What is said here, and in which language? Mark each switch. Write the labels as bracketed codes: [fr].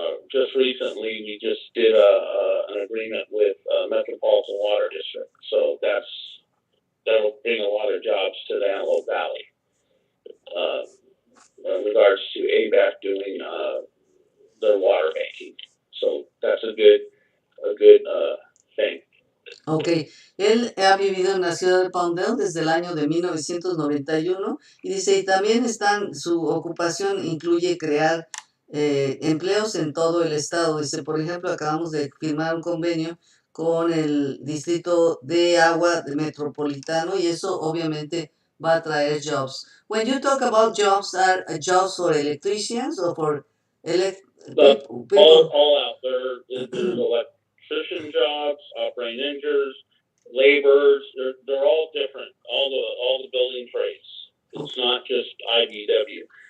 [en] Just recently, we just did an agreement with Metropolitan Water District, so that'll bring a lot of jobs to the Antelope Valley. In regards to ABAC doing their water banking, so that's a good thing. [es] Ok, él ha vivido en la ciudad de Palmdale desde el año de 1991 y dice, y también su ocupación incluye crear empleos en todo el estado. Dice, por ejemplo, acabamos de firmar un convenio con el distrito de agua metropolitano y eso obviamente va a traer jobs. [en] When you talk about jobs, are jobs for electricians or for people? All out there. There's electrician jobs, operating engineers, laborers. They're all different. All the building trades. It's not just IBW.